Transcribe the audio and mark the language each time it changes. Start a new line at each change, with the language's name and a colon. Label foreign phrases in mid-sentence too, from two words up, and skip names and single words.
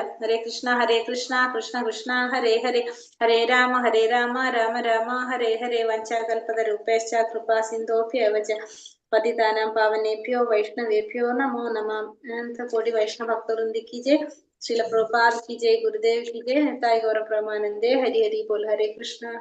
Sanskrit: ഹരേ കൃഷ്ണ കൃഷ്ണ കൃഷ്ണ ഹരേ ഹരേ, ഹരേ രാമ രാമ രാമ ഹരേ ഹരേ. വഞ്ചാകൽപതരൂപേശ്ച കൃപാ സിന്ധോഭ്യവച പതിതാനാം പാവനേഭ്യോ വൈഷ്ണവേഭ്യോ നമോ നമഃ. കോടി വൈഷ്ണവ ഭക്തവൃന്ദ
Hindi: की जय, श्रील प्रभुपाद की जय, गुरुदेव की जय, निताय गौर प्रेमानंदे, हरि हरि बोल. हरे कृष्ण.